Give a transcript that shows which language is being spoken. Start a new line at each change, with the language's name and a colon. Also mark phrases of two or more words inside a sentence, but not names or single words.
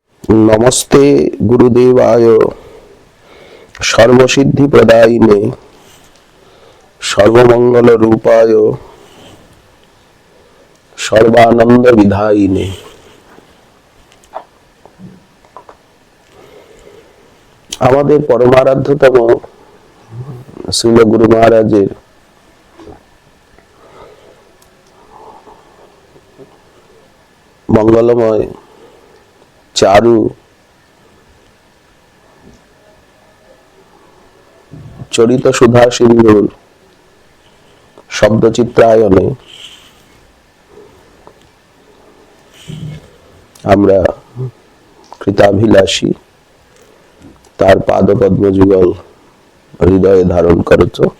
Sanskrit: नमस्ते गुरुदेवाय सर्वसिद्धि प्रदायिने सर्वमंगल रूपाय सर्वानंद विधायिने।
Bangla: আমাদের পরমারাধ্যতম শ্রীল গুরু মহারাজের মঙ্গলময় চারু চরিত সুধা সিন্ধুর শব্দচিত্রায়নে আমরা কৃতাভিলাষী, তার পাদপদ্ম যুগল হৃদয়ে ধারণ করছ।